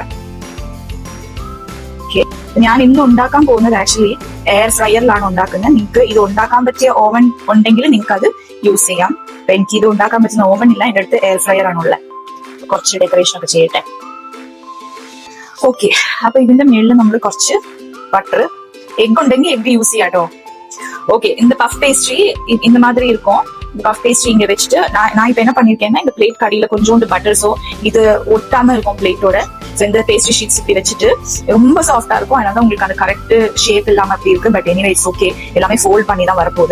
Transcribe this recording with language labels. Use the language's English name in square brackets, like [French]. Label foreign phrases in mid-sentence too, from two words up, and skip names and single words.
[Malayalam] ഓക്കെ, ഞാൻ ഇന്ന് ഉണ്ടാക്കാൻ പോകുന്നത് ആക്ച്വലി എയർ ഫ്രയറിലാണ് ഉണ്ടാക്കുന്നത്. നിങ്ങൾക്ക് ഇത് ഉണ്ടാക്കാൻ പറ്റിയ ഓവൻ ഉണ്ടെങ്കിൽ നിങ്ങൾക്ക് അത് യൂസ് ചെയ്യാം. അപ്പൊ എനിക്ക് ഇത് ഉണ്ടാക്കാൻ പറ്റുന്ന ഓവൻ ഇല്ല, എൻ്റെ അടുത്ത് എയർ ഫ്രയർ ആണുള്ളത്. കുറച്ച് ഡെക്കറേഷൻ ഒക്കെ ചെയ്യട്ടെ. ഓക്കെ, അപ്പൊ ഇതിന്റെ മുകളിൽ നമ്മൾ കുറച്ച് ബട്ടർ, എഗ് ഉണ്ടെങ്കിൽ എഗ് யூஸ் ചെയ്യാട്ടോ. [Tamil] ஓகே, இந்த பஃப் பேஸ்ட்ரி இந்த மாதிரி இருக்கும். இந்த பஃப் பேஸ்ட்ரி இங்க வச்சுட்டு நான் இப்ப என்ன பண்ணிருக்கேன்னா இந்த பிளேட் கடியில கொஞ்சோண்டு பட்டர், சோ இது ஒட்டாம இருக்கும் பிளேட்டோட. இந்த பேஸ்ட்ரி ஷீட்ஸ் இப்படி வச்சுட்டு ரொம்ப சாஃப்டா இருக்கும். அதனால உங்களுக்கு அந்த [English] correct shape [Tamil] இல்லாம அப்படி இருக்கு. [English] but anyway it's okay, [Tamil] எல்லாமே ஃபோல்ட் பண்ணி தான் வரப்போகுது.